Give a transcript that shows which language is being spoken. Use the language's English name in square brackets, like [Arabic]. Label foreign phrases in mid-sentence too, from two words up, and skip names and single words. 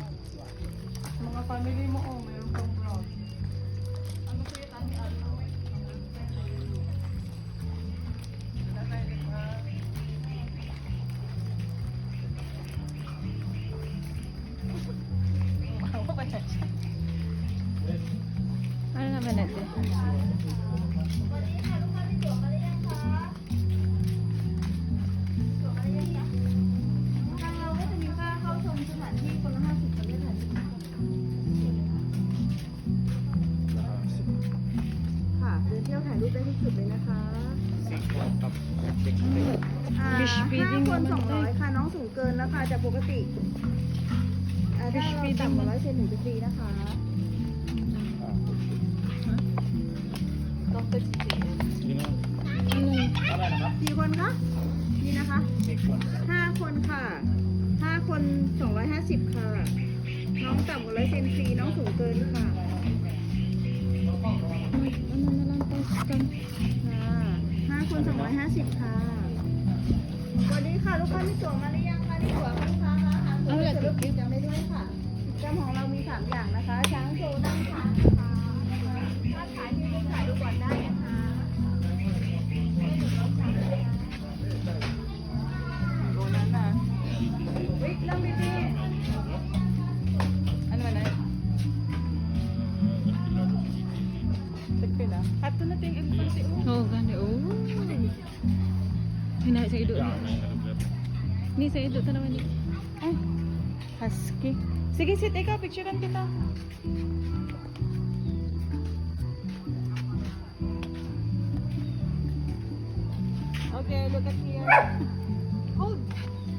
[Filipino] Mga family mo, oh. Mayroon kang vlog. Ano sa'yo, Tani? Ano naman natin? [Thai] ทางเราก็จะมีค่าเข้าชมสถานที่คนละ50คนด้วยค่ะค่ะเดินเที่ยวถ่ายรูปได้ทุกจุดเลยนะคะ [English] Fish feeding [Thai] 5 คน [Filipino] naman tayo. [Thai] 200 ค่ะ น้องสูงเกินแล้วค่ะจากปกติถ้า [English] Fish [Thai] เรา [English] feeding [Thai] ต่ำกว่า100 เซนถึงจะฟรีนะคะ ต้องเป็นสี กี่คนคะนี่นะคะ5 คนค่ะ5 คน 250 ค่ะ น้องต่ำกว่า100 เซนฟรี น้องสูงเกินค่ะ [Filipino] ano na lang tayo sa kan. [Thai] ค่ะ5 คน 250 ค่ะสวัสดีค่ะ ลูกค้ามีตั๋วมาหรือยังคะนี่ตั๋วค่ะลูกค้าคะหาตั๋วเสร็จแล้วกิจกรรมได้ด้วยค่ะกิจกรรมของเรามี 3 อย่างนะคะ ช้างโชว์นั่งทานนะคะถ้าถ่ายที่รูปถ่ายรูปก่อนได้นะคะโดนนั้นนะวิเริ่มดีๆ [Filipino] Ano ba na? Tagpi na. [Hiligaynon] Ato na ting elephant oh. Oh, gani oh. Hina sa ido ni. Ni sa ido ta naman ni. Ay. Husky. Sige, sit ikaw picturean kita. [English] Okay, look at here. Hold.